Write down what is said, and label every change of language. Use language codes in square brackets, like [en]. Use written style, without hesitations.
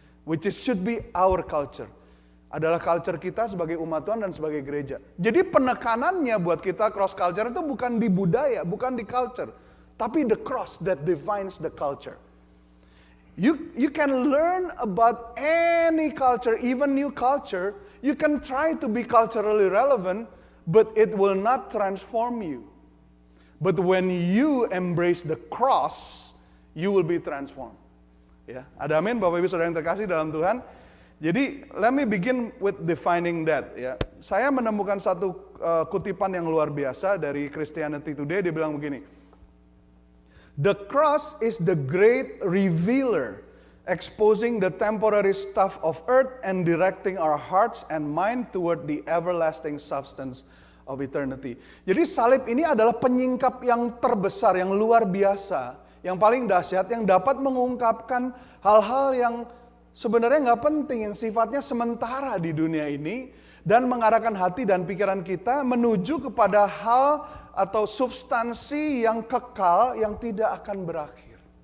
[en] Which should be our culture. [id] Adalah culture kita sebagai umat Tuhan dan sebagai gereja. Jadi penekanannya buat kita cross culture itu bukan di budaya, bukan di culture. Tapi [en] the cross that defines the culture. You can learn about any culture, even new culture. You can try to be culturally relevant, but it will not transform you. But when you embrace the cross, you will be transformed. [id] Ya, ada amin Bapak Ibu Saudara yang terkasih dalam Tuhan. Jadi [en] let me begin with defining that. [id] Ya, saya menemukan satu kutipan yang luar biasa dari Christianity Today. Dia bilang begini. [en] The cross is the great revealer, exposing the temporary stuff of earth and directing our hearts and mind toward the everlasting substance of eternity. [id] Jadi salib ini adalah penyingkap yang terbesar, yang luar biasa, yang paling dahsyat, yang dapat mengungkapkan hal-hal yang sebenarnya nggak penting, yang sifatnya sementara di dunia ini, dan mengarahkan hati dan pikiran kita menuju kepada hal atau substansi yang kekal yang tidak akan berakhir.